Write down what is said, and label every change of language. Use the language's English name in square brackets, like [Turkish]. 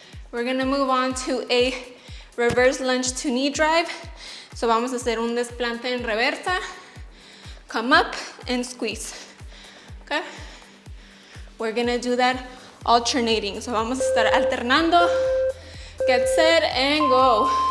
[English] We're gonna move on to a reverse lunge to knee drive. [Spanish] So vamos a hacer un desplante en reversa. [English] Come up and squeeze, okay? We're gonna do that alternating. So [Spanish] vamos a estar alternando. [English] Get set and go.